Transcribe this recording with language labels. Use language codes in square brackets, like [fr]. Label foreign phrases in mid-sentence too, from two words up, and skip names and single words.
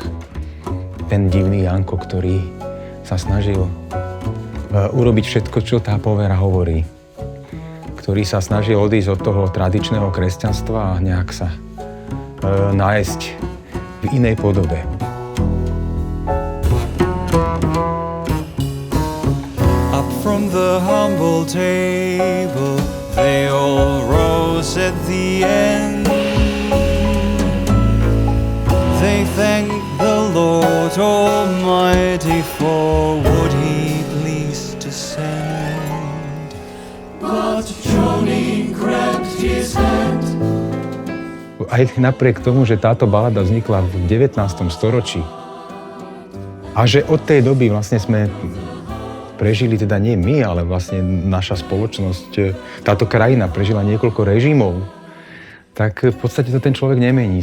[sk] Ten divný Janko, ktorý sa snažil urobiť všetko, čo tá povera hovorí. Ktorý sa snažil odísť od toho tradičného kresťanstva a nejak sa nájsť v inej podobe. [en] Up from the humble table, they all rose at the end. They thanked the Lord Almighty for what He pleased to send. But Johnny grabbed his hand. [sk] Aj napriek tomu, že táto balada vznikla v 19. storočí a že od tej doby vlastne sme prežili, teda nie my, ale vlastne naša spoločnosť, táto krajina prežila niekoľko režimov, tak v podstate to ten človek nemení.